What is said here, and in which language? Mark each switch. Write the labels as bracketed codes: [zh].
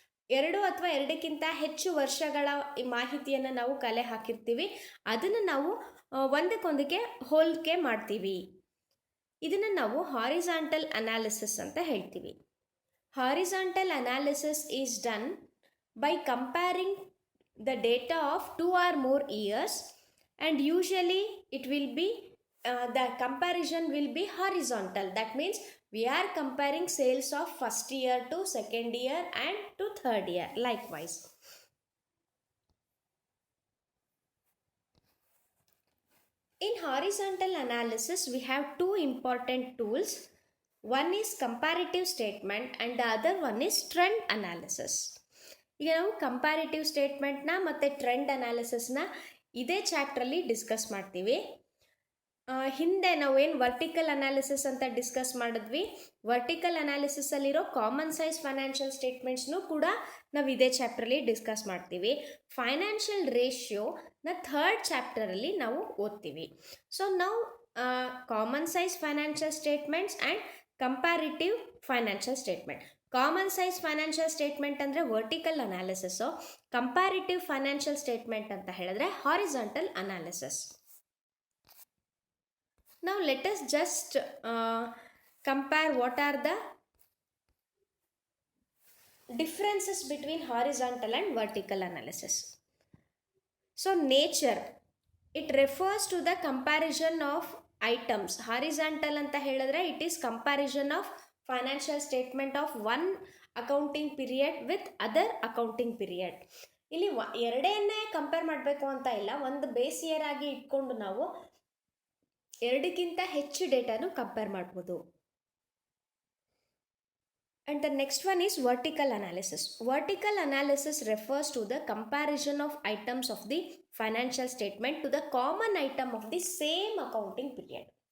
[kn] 2 ಅಥವಾ 2ಕ್ಕಿಂತ ಹೆಚ್ಚು ವರ್ಷಗಳ ಮಾಹಿತಿಯನ್ನು ನಾವು ಕಲೆ ಹಾಕಿರ್ತೀವಿ. ಅದನ್ನು ನಾವು ಒಂದಕ್ಕೊಂದಕ್ಕೆ ಹೋಲಿಕೆ ಮಾಡ್ತೀವಿ. ಇದನ್ನು ನಾವು ಹಾರಿಜಾಂಟಲ್ ಅನಾಲಿಸಿಸ್ ಅಂತ ಹೇಳ್ತೀವಿ. [en] Horizontal analysis is done by comparing the data of 2 or more years, and usually it will be the comparison will be horizontal. That means we are comparing sales of first year to second year and to third year likewise. In horizontal analysis, we have two important tools. One is comparative statement and the other one is trend analysis. [kn] ಈಗ ನಾವು comparative ಸ್ಟೇಟ್ಮೆಂಟ್ನ ಮತ್ತು trend ಅನಾಲಿಸಿಸ್ನ ಇದೇ ಚಾಪ್ಟ್ರಲ್ಲಿ discuss ಮಾಡ್ತೀವಿ. ಹಿಂದೆ ನಾವು ಏನು vertical analysis ಅಂತ discuss ಮಾಡಿದ್ವಿ, ವರ್ಟಿಕಲ್ ಅನಾಲಿಸಿಸಲ್ಲಿರೋ ಕಾಮನ್ ಸೈಜ್ ಫೈನಾನ್ಷಿಯಲ್ ಸ್ಟೇಟ್ಮೆಂಟ್ಸ್ನೂ ಕೂಡ ನಾವು ಇದೇ ಚಾಪ್ಟ್ರಲ್ಲಿ ಡಿಸ್ಕಸ್ ಮಾಡ್ತೀವಿ. ಫೈನಾನ್ಷಿಯಲ್ ರೇಷಿಯೋನ ಥರ್ಡ್ ಚಾಪ್ಟರಲ್ಲಿ ನಾವು ಓದ್ತೀವಿ. ಸೊ ನಾವು common size financial statements and comparative financial statement. Common size financial statement ಅಂದರೆ vertical analysis, comparative financial statement ಅಂತ ಹೇಳಿದ್ರೆ horizontal analysis. [en] Now let us just compare what are the differences between horizontal and vertical analysis. So nature, it refers to the comparison of items. Horizontal [kn] anta helidre [en] it is comparison of financial statement of one accounting period with other accounting period. [kn] ಇಲ್ಲಿ ಎರಡನ್ನೇ compare ಮಾಡಬೇಕು ಅಂತ ಇಲ್ಲ, ಒಂದು base year ಆಗಿ ಇಟ್ಕೊಂಡು ನಾವು ಎರಡಕ್ಕಿಂತ ಹೆಚ್ಚು ಡೇಟಾನು ಕಂಪೇರ್ ಮಾಡ್ಬೋದು. [en] And the next one is vertical analysis. Vertical analysis refers to the comparison of items of the financial statement to the common item of the same accounting period.